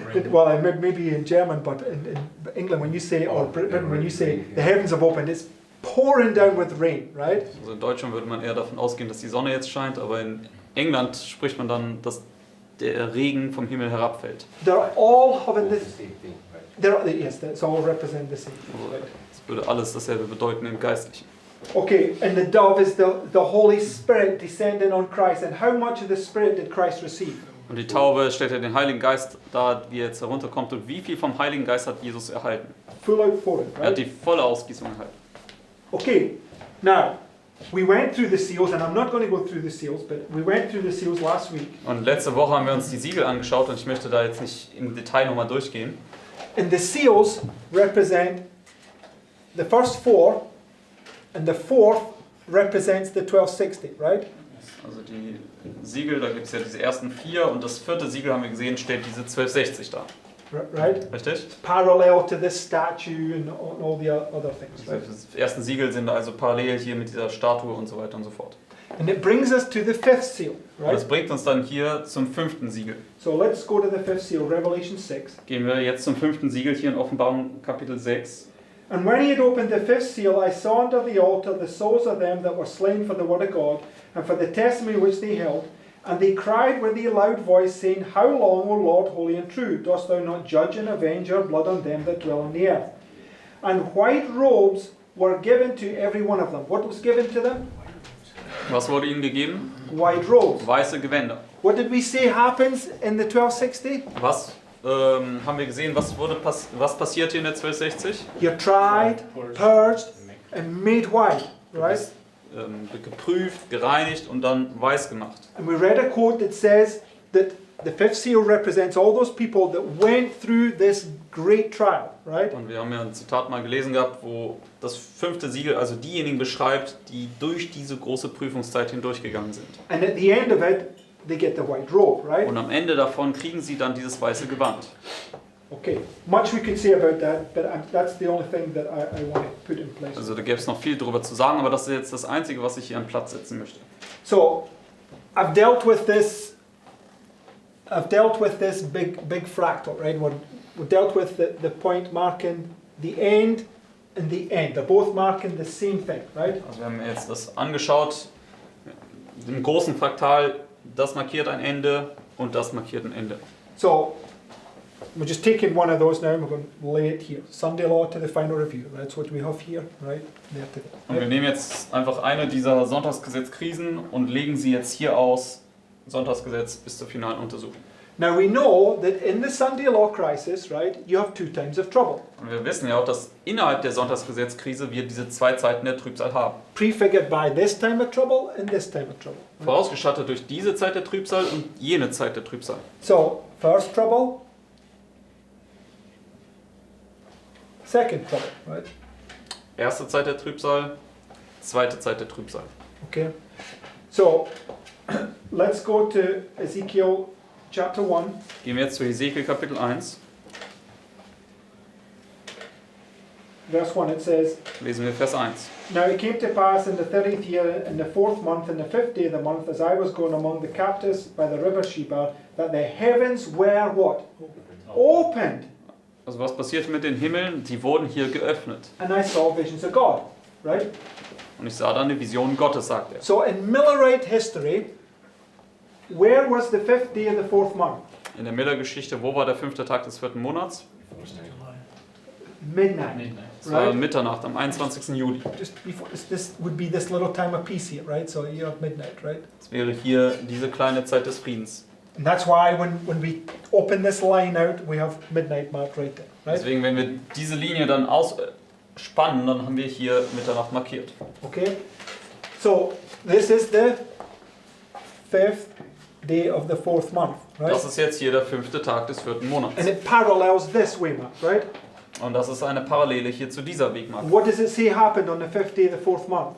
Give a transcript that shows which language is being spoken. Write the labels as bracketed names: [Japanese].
[English] Well, maybe in German, but in England, when you say, or Britain, when you say the heavens have opened, it's pouring down with rain, right? [German] Also in Deutschland würde man eher davon ausgehen, dass die Sonne jetzt scheint, aber in England spricht man dann, dass der Regen vom Himmel herabfällt. [English] They're all having this. Yes, that's all represent the same. [German] Also, das würde alles dasselbe bedeuten im Geistlichen. [English] Okay, and the dove is the Holy Spirit descending on Christ. And how much of the Spirit did Christ receive? [German] Und die Taube stellt ja den Heiligen Geist dar, wie er jetzt herunterkommt. Und wie viel vom Heiligen Geist hat Jesus erhalten? [English] Full outpouring, [German] Er hat [English] right? [German] die volle Ausgießung erhalten. [English] Okay, now, we went through the seals, and I'm not going to go through the seals, but we went through the seals last week. [German] Und letzte Woche haben wir uns die Siegel angeschaut und ich möchte da jetzt nicht im Detail nochmal durchgehen. [English] And the seals represent the first four, and the fourth represents the 1260, right? [German] Also die Siegel, da gibt es ja diese ersten 4 und das 4. Siegel, haben wir gesehen, steht diese 1260 da. [English] Right? [German] Richtig? [English] Parallel to this statue and all the other things, right? [German] Die ersten Siegel sind also parallel hier mit dieser Statue und so weiter und so fort. [English] And it brings us to the fifth seal, [German] Und das [English] right? [German] bringt uns dann hier zum 5. Siegel. [English] So let's go to the fifth seal, Revelation 6. [German] Gehen wir jetzt zum 5. Siegel hier in Offenbarung Kapitel 6. [English] And when he had opened the fifth seal, I saw under the altar the souls of them that were slain for the word of God, and for the testimony which they held. And they cried with a loud voice, saying, How long, O Lord, holy and true, dost thou not judge and avenge our blood on them that dwell on the earth? And white robes were given to every one of them. What was given to them? [German] Was wurde ihnen gegeben? [English] White robes. [German] Weiße Gewänder. [English] What did we say happens in the 1260? [German] Was haben wir gesehen? Was passiert hier in der 1260? [English] You're tried, purged, and made white, right? [German] Wird geprüft, gereinigt und dann weiß gemacht. [English] And we read a quote that says that the fifth seal represents all those people that went through this great trial, right? [German] Und wir haben ja ein Zitat mal gelesen gehabt, wo das 5. Siegel also diejenigen beschreibt, die durch diese große Prüfungszeit hindurchgegangen sind. [English] And at the end of it, they get the white robe, right? [German] Und am Ende davon kriegen sie dann dieses weiße Gewand. [English] Okay, much we could say about that, but that's the only thing that I want to put in place. [German] Also da gäbe es noch viel drüber zu sagen, aber das ist jetzt das Einzige, was ich hier an Platz setzen möchte. [English] So, I've dealt with this big fractal, right? We dealt with the point marking the end and the end. They're both marking the same thing, right? [German] Also wir haben jetzt das angeschaut, im großen Fraktal, das markiert ein Ende und das markiert ein Ende. [English] So, we're just taking one of those now and we're going to lay it here. Sunday law to the final review. That's what we have here, right? There to [German] Und wir nehmen jetzt einfach eine dieser Sonntagsgesetzkrisen und legen sie jetzt hier aus, Sonntagsgesetz bis zur finalen Untersuchung. [English] Now we know that in the Sunday law crisis, right, you have 2 times of trouble. [German] Und wir wissen ja auch, dass innerhalb der Sonntagsgesetzkrise wir diese 2 Zeiten der Trübsal haben. [English] Prefigured by this time of trouble and this time of trouble. Right? [German] Vorausgestattet durch diese Zeit der Trübsal und jene Zeit der Trübsal. [English] So, first trouble, second trouble, right? [German] Erste Zeit der Trübsal, zweite Zeit der Trübsal. [English] Okay. So, let's go to Ezekiel chapter 1. [German] Gehen wir jetzt zu Hesekiel Kapitel 1. [English] Verse 1, it says, [German] Lesen wir Vers 1. [English] Now it came to pass in the 30th year, in the 4th month, in the 5th day of the month, as I was going among the captives by the river Sheba, that the heavens were what? Opened. [German] Also was passiert mit den Himmeln? Die wurden hier geöffnet. [English] And I saw visions of God, right? [German] Und ich sah dann eine Vision Gottes, sagt er. [English] So in Millerite history, where was the 5th day of the 4th month? [German] In der Miller-Geschichte, wo war der 5. Tag des 4. Monats? [English] Midnight. [German] Es war [English] Right? [German] Mitternacht am 21. Juli. [English] Just before, this would be this little time of peace here, right? So you have midnight, right? [German] Es wäre hier diese kleine Zeit des Friedens. [English] And that's why when we open this line out, we have midnight marked right there, right? [German] Deswegen, wenn wir diese Linie dann ausspannen, dann haben wir hier Mitternacht markiert. [English] Okay? So this is the 5th day of the 4th month, right? [German] Das ist jetzt hier der 5. Tag des 4. Monats. [English] And it parallels this waymark, right? [German] Und das ist eine Parallele hier zu dieser Wegmarke. [English] What does it say happened on the 5th day of the 4th month?